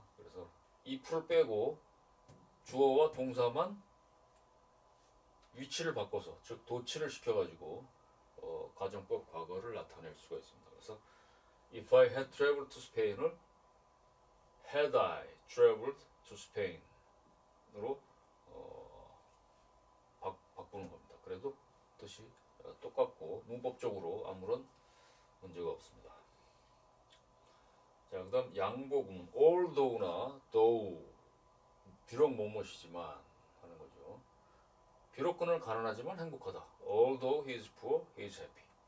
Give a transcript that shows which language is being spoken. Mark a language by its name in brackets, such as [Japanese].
[Korean] 그래서 if를 빼고 주어와 동사만 위치를 바꿔서 즉 도치를 시켜가지고 가정법 과거를 나타낼 수가 있습니다. 그래서 [English] if I had traveled to Spain [Korean] 을 [English] had I traveled to Spain [Korean] 으로 바꾸는 겁니다. 그래도 뜻이 똑같고 문법적으로 아무런 문제가 없습니다. 자, 그 다음 양보구문 although나 though 비록 뭐뭐이지만 하는 거죠. 비록 그는 가난하지만 행복하다. [English] Although he is poor, he is happy.